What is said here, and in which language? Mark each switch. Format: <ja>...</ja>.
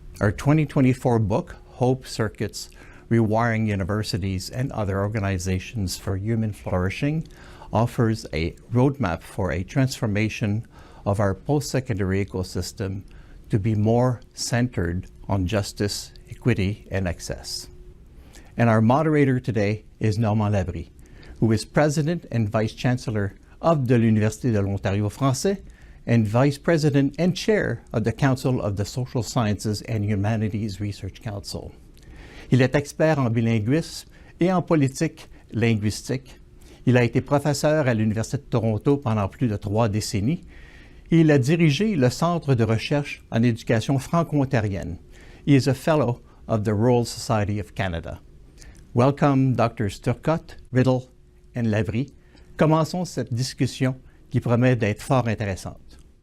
<en>Our 2024 book, Hope Circuits, Rewiring Universities and Other Organizations for Human Flourishing, offers a roadmap for a transformation of our post-secondary ecosystem to be more centered on justice, equity, and access. And our moderator today is Normand Labrie, who is President and Vice Chancellor of the l'Université de l'Ontario français and Vice President and Chair of the Council of the Social Sciences and Humanities Research Council.</en> <fr>Il est expert en bilinguisme et en politique linguistique. Il a été professeur à l'Université de Toronto pendant plus de 3 décennies. Et il a dirigé le Centre de recherche en éducation franco-ontarienne.</fr> <en>He is a fellow of the Royal Society of Canada. Welcome, Drs. Turcotte, Riddle and Labrie.</en> <fr>Commençons cette discussion qui promet d'être fort intéressante.</fr>